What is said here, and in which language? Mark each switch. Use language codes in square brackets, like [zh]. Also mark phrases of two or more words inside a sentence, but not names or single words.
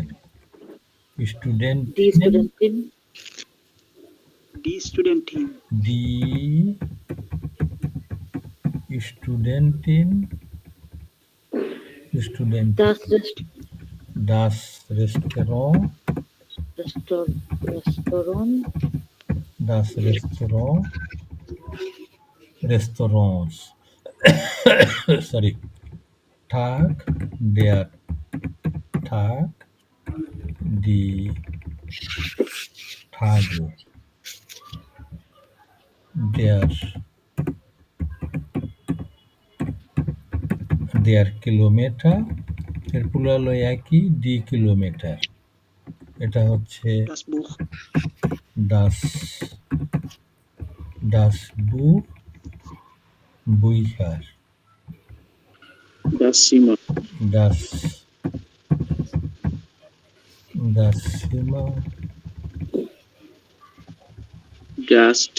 [de] স্টুডেন্টিন, die Studentin, das Restaurant, das Restaurants, sorry, Tag, der Tag, die Tage, der Kilometer, [bn] এর প্লুরাল একই, [de] die Kilometer. [bn] এটা হচ্ছে [de] das Buch, Bücher, Das Zimmer, das Zimmer, Gast,